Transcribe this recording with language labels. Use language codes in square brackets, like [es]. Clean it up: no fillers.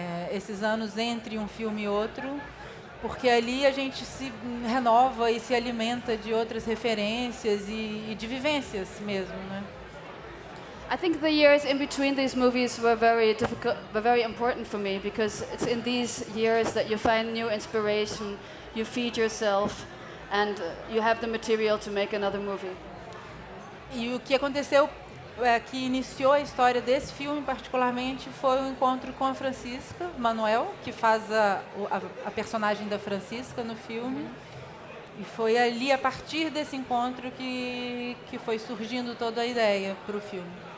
[pt] Esses anos entre um filme e outro, porque ali a gente se renova e se alimenta de outras referências e de vivências mesmo, né? [en] I think the years in between these movies were very difficult, but very important for me, because it's in these years that you find new inspiration, you feed yourself, and you have the material to make another movie. [pt] E o que aconteceu, que iniciou a história desse filme particularmente, foi o encontro com a Francisca Manuel, que faz a personagem da Francisca no filme. E foi ali, a partir desse encontro, que foi surgindo toda a ideia para o filme.